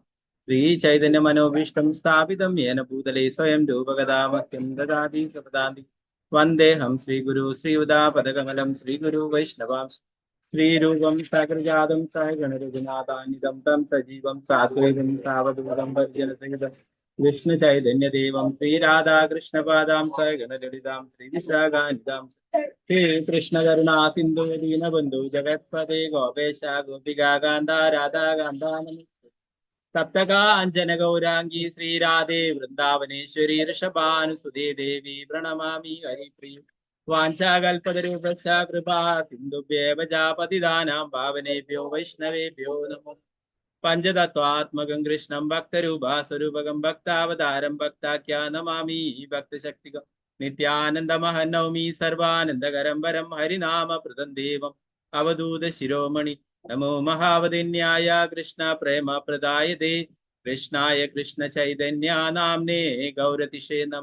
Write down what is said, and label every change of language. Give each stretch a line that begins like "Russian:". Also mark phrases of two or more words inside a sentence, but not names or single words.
Sanskrit: ശ്രീ ചൈതന്യ മനോഭീഷ്ടം സ്ഥാപിതം യേന ഭൂതലേ സ്വയം രൂപഗതാമഹ്യം ദദാതി സപദാന്തി വന്ദേഹം ശ്രീഗുരു ശ്രീയുതാപദകമലം ശ്രീഗുരു വൈഷ്ണവാം ശ്രീരൂപം സകൃജാതം സഹഗണരഘുനാഥാനിധം തം സജീവം സാദ്വൈതം സാവധൂതം ഭജനസഹിതം വിഷ്ണു ചൈതന്യദേവം ശ്രീരാധാകൃഷ്ണപാദാം സഹഗണലളിതാം ശ്രീവിശാഖാനിതാം ശ്രീകൃഷ്ണ കരുണാ സിന്ധു ദീനബന്ധു ജഗത്പദേ ഗോപേശ ഗോപികാ കാന്ത രാധാകാന്ത സപ്തകാഞ്ജന ഗൗരാംഗി ശ്രീരാധേ വൃന്ദാവനേശ്വരി ഋഷഭാനുസുതേ ദേവി പ്രണമാമി ഹരിപ്രിയ വാഞ്ചാകൽപതരൂപക്ഷ കൃപാ സിന്ധുഭ്യേവ പതിതാനാം പാവനേഭ്യോ വൈഷ്ണവേഭ്യോ നമോ. പഞ്ചതത്വാത്മകം കൃഷ്ണം ഭക്തരൂപാസ്വരൂപകം ഭക്താവതാരം ഭക്താഖ്യാ നമാമി ഭക്തശക്തികം നിത്യാനന്ദമഹം നൗമി സർവാനന്ദകരം വരം ഹരിനാമപ്രദം ദേവം അവധൂത ശിരോമണി. നമോ മഹാവതിന്യായ കൃഷ്ണ പ്രേമ പ്രദായതേ കൃഷ്ണായ കൃഷ്ണ ചൈതന്യ നാംനേ ഗൗരതിഷേ നമ.